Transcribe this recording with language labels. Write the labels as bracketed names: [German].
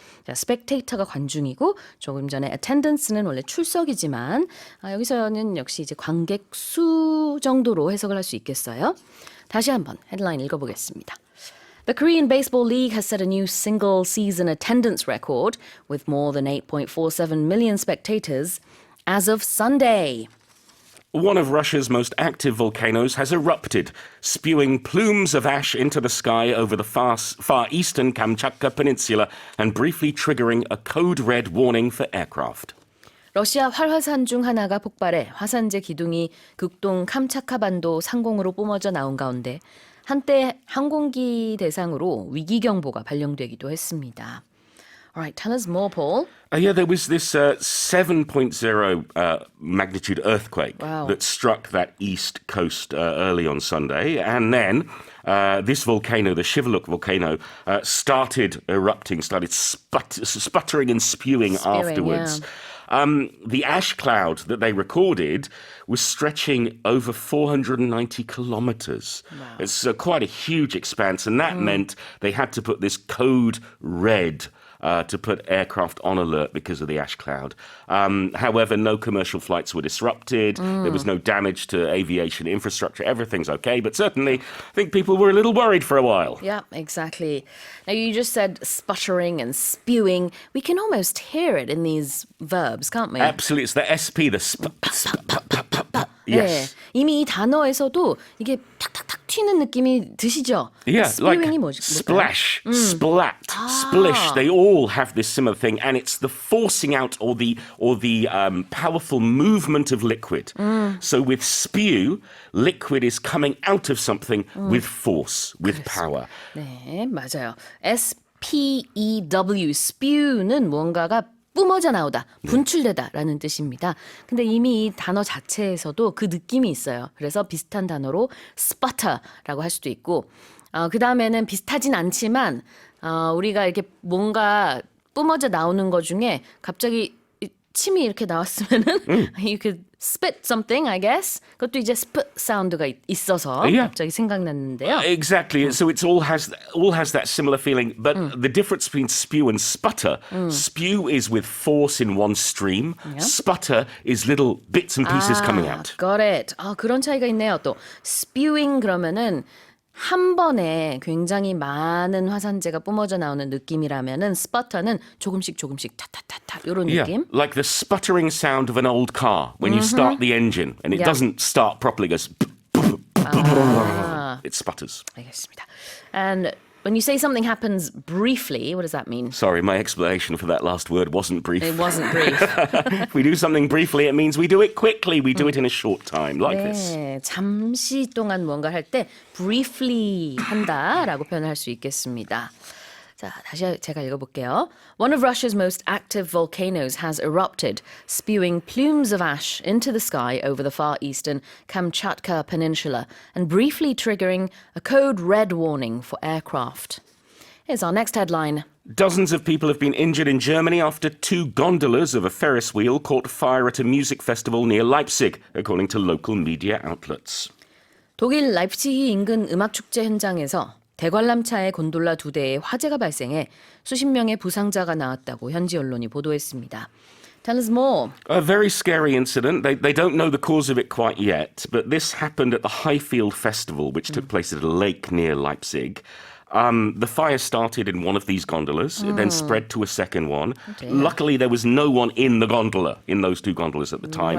[Korean] 자, 스펙테이터가 관중이고 조금 전에 attendance는 원래 출석이지만 여기서는 역시 이제 관객 수 정도로 해석을 할 수 있겠어요. 다시 한번 헤드라인 읽어보겠습니다. [English] The Korean Baseball League has set a new single season attendance record with more than 8.47 million spectators as of Sunday. One of Russia's most active volcanoes has erupted, spewing plumes of ash into the sky over the far eastern Kamchatka Peninsula and briefly triggering a code red warning for aircraft. [Korean] 러시아 활화산 중 하나가 폭발해 화산재 기둥이 극동 캄차카 반도 상공으로 뿜어져 나온 가운데 한때 항공기 대상으로 위기 경보가 발령되기도 했습니다. [English] Alright, tell us more, Paul. Yeah, there was this 7.0 magnitude earthquake Wow. that struck that east coast early on Sunday. And then this volcano, the Shivaluk volcano, started erupting, started sputtering and spewing afterwards. The ash cloud that they recorded was stretching over 490 kilometers. It's quite a huge expanse, and that meant they had to put this code red to put aircraft on alert because of the ash cloud. However, no commercial flights were disrupted. There was no damage to aviation infrastructure. Everything's okay, but certainly I think people were a little worried for a while. Yeah, exactly. Now, you just said sputtering and spewing. We can almost hear it in these verbs, can't we? Absolutely, it's the SP, the Yes. [Korean] 네, 이미 이 단어에서도 이게 탁탁탁 튀는 느낌이 드시죠? [English] Yeah, like [Korean] spewing이 뭘까요? [English] splash, splat, splish. They all have this similar thing, and it's the forcing out or the powerful movement of liquid. So with spew, liquid is coming out of something with force, with power. [Korean] 네, 맞아요. S-P-E-W, spew는 뭔가가 뿜어져 나오다, 분출되다라는 뜻입니다. 근데 이미 이 단어 자체에서도 그 느낌이 있어요. 그래서 비슷한 단어로 sputter라고 할 수도 있고, 그 다음에는 비슷하진 않지만 우리가 이렇게 뭔가 뿜어져 나오는 것 중에 갑자기 침이 이렇게 나왔으면은 [English] you could spit something, I guess. [Korean] 그것도 이제 spit 사운드가 있어서 [English] Yeah. [Korean] 갑자기 생각났는데요. [English] Exactly. So it's all has that similar feeling, but the difference between spew and sputter, spew is with force in one stream. Sputter is little bits and pieces coming out. Got it. [Korean] 그런 차이가 있네요. 또 spewing 그러면은 한 번에 굉장히 많은 화산재가 뿜어져 나오는 느낌이라면은 sputter는 조금씩 타타타타 이런 느낌. [English] Like the sputtering sound of an old car when you start the engine and it Yeah. doesn't start properly. It goes. It sputters. [Korean] 알겠습니다. [English] And when you say something happens briefly, what does that mean? Sorry, my explanation for that last word wasn't brief. It wasn't brief. If we do something briefly, it means we do it quickly. We do it in a short time, like this. [Korean] 네, 잠시 동안 뭔가 할 때 briefly 한다라고 표현할 수 있겠습니다. 자, 다시 제가 읽어볼게요. [English] One of Russia's most active volcanoes has erupted, spewing plumes of ash into the sky over the far eastern Kamchatka Peninsula and briefly triggering a code red warning for aircraft. Here's our next headline. Dozens of people have been injured in Germany after two gondolas of a Ferris wheel caught fire at a music festival near Leipzig, according to local media outlets. [Korean] 독일 라이프치히 인근 음악축제 현장에서 대관람차의 곤돌라 2대에 화재가 발생해 수십 명의 부상자가 나왔다고 현지 언론이 보도했습니다. [English] Tell us more. A very scary incident. They don't know the cause of it quite yet, but this happened at the Highfield Festival, which took place at a lake near Leipzig. The fire started in one of these gondolas, it then spread to a second one. Luckily, there was no one in the gondola, in those two gondolas at the time.